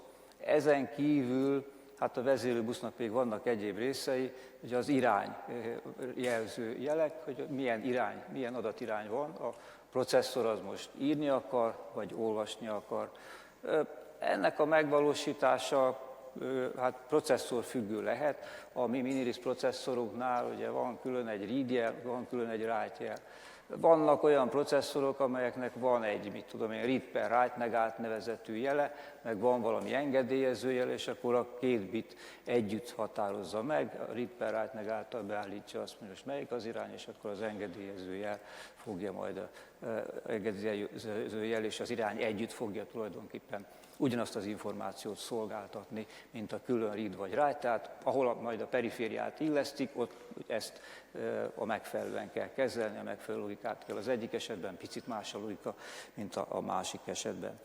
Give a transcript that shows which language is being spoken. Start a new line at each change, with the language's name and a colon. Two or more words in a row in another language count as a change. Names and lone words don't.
Hungarian: Ezen kívül hát a vezérlőbusznak még vannak egyéb részei, ugye az irányjelző jelek, hogy milyen irány, milyen adatirány van, a processzor az most írni akar, vagy olvasni akar. Ennek a megvalósítása hát processzor függő lehet. A mi miniris processzorunknál ugye van külön egy read jel, van külön egy write jel. Vannak olyan processzorok, amelyeknek van egy, mit tudom én, read per write negált nevezetű jele, meg van valami engedélyező jele, és akkor a két bit együtt határozza meg, a read per write negáltal beállítja azt, hogy most melyik az irány, és akkor az engedélyező jel fogja majd engedélyező jel és az irány együtt fogja tulajdonképpen ugyanazt az információt szolgáltatni, mint a külön read vagy write, tehát ahol majd a perifériát illesztik, ott ezt a megfelelően kell kezelni, a megfelelő logikát kell az egyik esetben, picit más a logika, mint a másik esetben.